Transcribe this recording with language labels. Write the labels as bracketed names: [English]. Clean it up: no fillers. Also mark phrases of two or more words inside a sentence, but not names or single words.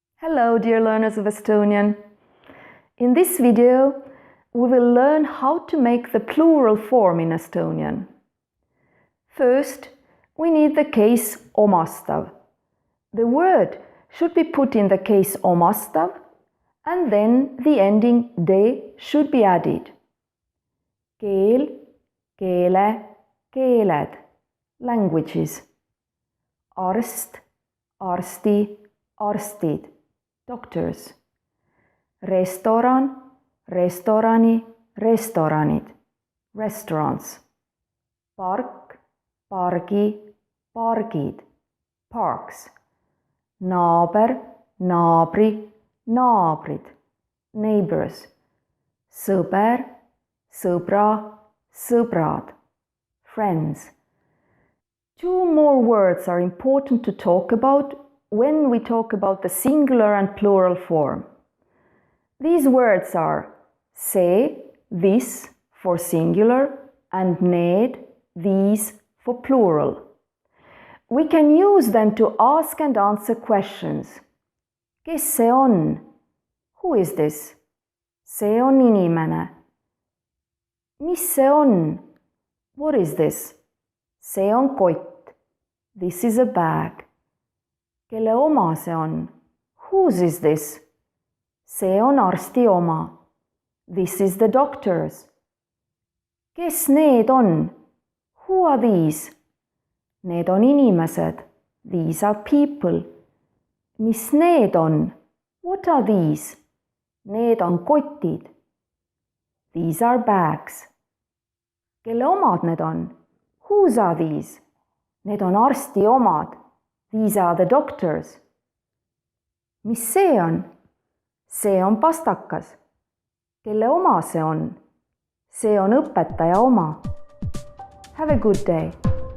[English] Hello, dear learners of Estonian. In this video, we will learn how to make the plural form in Estonian. First, we need the case omastav. The word should be put in the case omastav, and then the ending de should be added. [Estonian] Keel, keele, keeled, languages. Arst, arsti, arstid, doctors. Restoran, restorani, restoranid, restaurants. Park, pargi, pargid, parks. Naaber, naabri, naabrid, neighbors. Sõber, sõbra, sõbrad, [English] friends. Two more words are important to talk about when we talk about the singular and plural form. These words are see, this, for singular, and need, these, for plural. We can use them to ask and answer questions. [Estonian] Kes see on? [English] Who is this? [Estonian] See on inimene. Mis see on? [English] What is this? [Estonian] See on kott. [English] This is a bag. [Estonian] Kelle oma see on? [English] Whose is this? [Estonian] See on arsti oma. [English] This is the doctor's. [Estonian] Kes need on? [English] Who are these? [Estonian] Need on inimesed. [English] These are people. [Estonian] Mis need on? [English] What are these? [Estonian] Need on kotid. [English] These are bags. [Estonian] Kelle omad need on? [English] Whose are these? [Estonian] Need on arsti omad. [English] These are the doctors. [Estonian] Mis see on? See on pastakas. Kelle oma see on? See on õpetaja oma. [English] Have a good day.